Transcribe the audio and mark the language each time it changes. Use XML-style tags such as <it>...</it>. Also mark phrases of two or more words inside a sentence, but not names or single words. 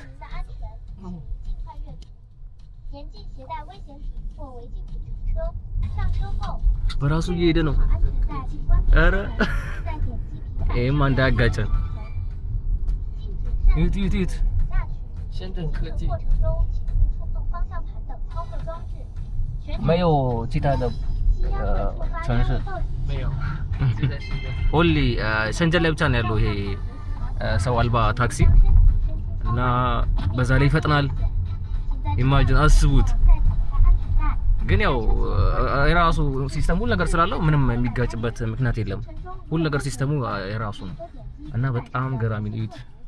<am>በራሱ እየሄደ ነው። አረ ይሄማ እንዳያጋጨን። ይት ሸንጀን</am> <zh>科技没有其他的城市没有</zh> <am>only ሸንጀን ላይ ብቻ ነው ያለው ይሄ ሰው አልባ ታክሲ እና በዛ ላይ ይፈጥናል። ኢማጂን አስቡት። ግን ያው የራሱ ሲስተም ሁሉ ነገር ስላለው ምንም የሚጋጭበት ምክንያት የለም። ሁሉ ነገር ሲስተሙ የራሱ ነው እና በጣም ገራሚ ነው። እዩት።</am>